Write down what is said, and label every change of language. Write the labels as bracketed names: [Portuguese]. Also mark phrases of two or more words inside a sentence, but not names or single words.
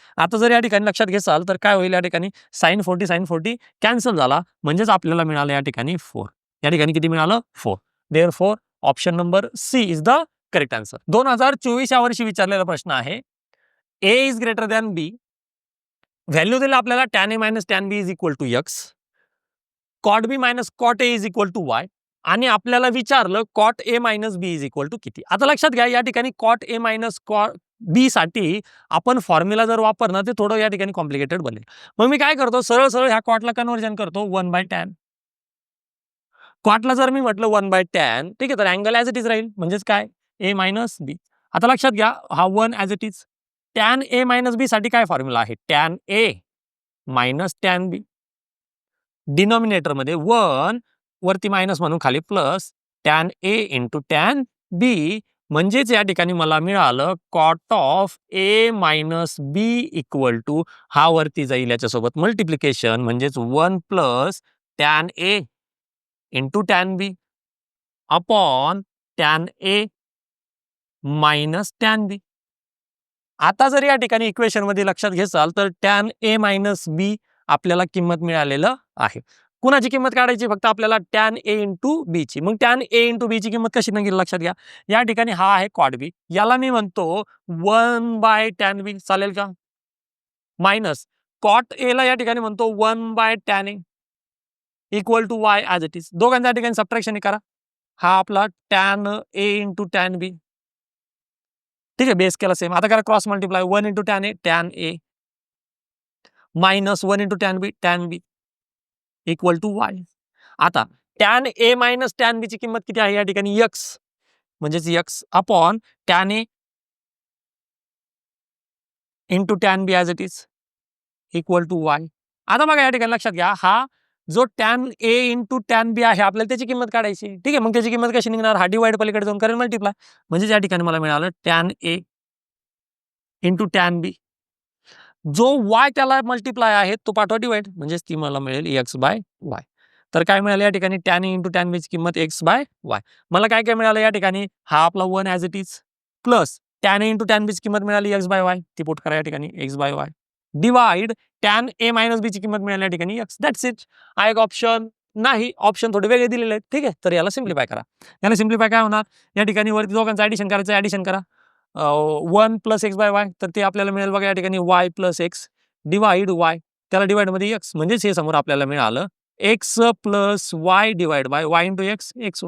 [Marathi] आता जर या ठिकाणी लक्षात घेसाल तर काय होईल या ठिकाणी साइन 40 कॅन्सल झाला म्हणजेच आपल्याला मिळालं या ठिकाणी 4. या ठिकाणी किती मिळालं? 4. [English] therefore option number C is the correct answer. [Marathi] 2024 या वर्षी विचारलेला प्रश्न आहे. [English] A is greater than B. [Marathi] व्हॅल्यू दिलं आपल्याला [English] tan a minus tan b is equal to x. cot b minus cot a is equal to y. [Marathi] आणि आपल्याला विचारलं [English] cot a minus b is equal to [Marathi] किती. आता लक्षात घ्या या ठिकाणी [English] cot a minus b [Marathi] साठी आपण फॉर्म्युला जर वापरणार ते थोडं या ठिकाणी कॉम्प्लिकेटेड बनेल. मग मी काय करतो सरळ ह्या कॉटला कन्व्हर्जन करतो 1/tan. कॉटला जर मी म्हटलं 1/tan ठीक आहे तर अँगल [English] as it is [Marathi] राहील म्हणजेच काय a मायनस b. आता लक्षात घ्या हा 1 [English] as it is. tan a minus b [Marathi] साठी काय फॉर्म्युला आहे? [English] tan a minus tan b. [Marathi] डिनॉमिनेटर मध्ये 1 वरती मायनस म्हणून खाली प्लस [English] tan a into tan b [Marathi] म्हणजेच या ठिकाणी मला मिळालं [English] cot of a minus b equal to [Marathi] हा वरती जाईल याच्यासोबत मल्टिप्लिकेशन म्हणजेच [English] 1 plus tan a into tan b upon tan a minus tan b. [Marathi] आता जर या ठिकाणी इक्वेशन मध्ये लक्षात घेसाल तर [English] tan a minus b [Marathi] आपल्याला किंमत मिळालेलं आहे. कुणाची किंमत काढायची? फक्त आपल्याला [English] tan a into b [Marathi] ची. मग [English] tan a into b [Marathi] ची किंमत कशी निघेल लक्षात घ्या. या ठिकाणी हा आहे cot b. याला मी म्हणतो 1/tan b. चालेल का? [English] minus cot a [Marathi] ला या ठिकाणी म्हणतो [English] 1/tan a equal to y as it is. [Marathi] दोघांच्या ठिकाणी सबट्रॅक्शन करा. हा आपला [English] tan a into tan b. [Marathi] ठीक आहे. बेस केला सेम. आता करा [English] cross multiply 1 into tan a minus 1 into tan b equal to y. [Marathi] आता [English] tan a minus tan b [Marathi] ची किंमत किती आहे या ठिकाणी? [English] x म्हणजेच x upon tan a into tan b as it is equal to y. [Marathi] आता बघा या ठिकाणी लक्षात घ्या हा जो [English] tan a into tan b [Marathi] आहे आपल्याला त्याची किंमत काढायची. ठीक आहे. मग त्याची किंमत कशी निघणार? हा डिवाइड पलीकडे जाऊन करेल मल्टिप्लाय म्हणजे या ठिकाणी मला मिळालं [English] tan a into tan b. [Marathi] जो y त्याला मल्टिप्लाय आहे तो पाठवा डिवाइड म्हणजेच ती मला मिळेल x/y. तर काय मिळालं या ठिकाणी [English] tan a into tan b [Marathi] ची किंमत x/y. मला काय काय मिळालं या ठिकाणी हा आपला 1 [English] as it is plus tan a into tan b [Marathi] ची किंमत मिळाली x/y, ती पुट करा या ठिकाणी x/y डिवाइड [English] tan a minus b [Marathi] ची किंमत मिळाली या ठिकाणी x. [English] that's it. [Marathi] हा एक ऑप्शन नाही, ऑप्शन थोडे वेगळे दिलेले आहेत. ठीक आहे, तर याला सिम्प्लिफाय करा. याला सिम्प्लिफाय काय होणार या ठिकाणी वरती दोघांचं ॲडिशन करायचं, ॲडिशन करा [English] 1 plus x/y, [Marathi] तर ते आपल्याला मिळेल बघा या ठिकाणी [English] y plus x divide y, [Marathi] त्याला डिवाइड मध्ये x, म्हणजेच हे समोर आपल्याला मिळालं [English] x plus y divide by y into x xy.